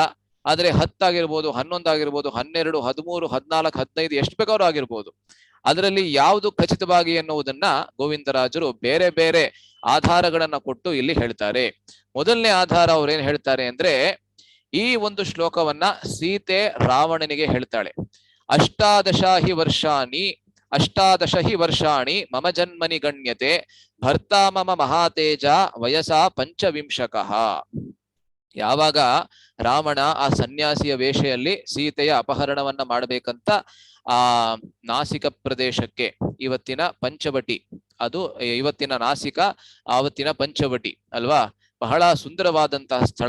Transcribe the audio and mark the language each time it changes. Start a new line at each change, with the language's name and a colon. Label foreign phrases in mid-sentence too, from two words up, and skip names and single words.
Kannada: ಆದ್ರೆ 10 ಆಗಿರ್ಬೋದು, 11 ಆಗಿರ್ಬೋದು, 12, 13, 14, 15 ಎಷ್ಟು ಬೇಕಾದ್ರೂ ಆಗಿರ್ಬೋದು. ಅದರಲ್ಲಿ ಯಾವುದು ಖಚಿತವಾಗಿ ಎನ್ನುವುದನ್ನ ಗೋವಿಂದರಾಜರು ಬೇರೆ ಬೇರೆ ಆಧಾರಗಳನ್ನ ಕೊಟ್ಟು ಇಲ್ಲಿ ಹೇಳ್ತಾರೆ. ಮೊದಲನೇ ಆಧಾರ ಅವ್ರೇನ್ ಹೇಳ್ತಾರೆ ಅಂದ್ರೆ ಈ ಒಂದು ಶ್ಲೋಕವನ್ನ ಸೀತೆ ರಾವಣನಿಗೆ ಹೇಳ್ತಾಳೆ.
Sanskrit: 18 ಹಿ ವರ್ಷಾಣಿ ಮಮ ಜನ್ಮನಿ ಗಣ್ಯತೆ ಭರ್ತಾ ಮಮ ಮಹಾತೇಜ ವಯಸಾ 25.
Kannada: ಯಾವಾಗ ರಾವಣ ಆ ಸನ್ಯಾಸಿಯ ವೇಷೆಯಲ್ಲಿ ಸೀತೆಯ ಅಪಹರಣವನ್ನ ಮಾಡಬೇಕಂತ ಆ ನಾಸಿಕ ಪ್ರದೇಶಕ್ಕೆ, ಇವತ್ತಿನ ಪಂಚವಟಿ, ಅದು ಇವತ್ತಿನ ನಾಸಿಕ ಆವತ್ತಿನ ಪಂಚವಟಿ ಅಲ್ವಾ, ಬಹಳ ಸುಂದರವಾದಂತಹ ಸ್ಥಳ.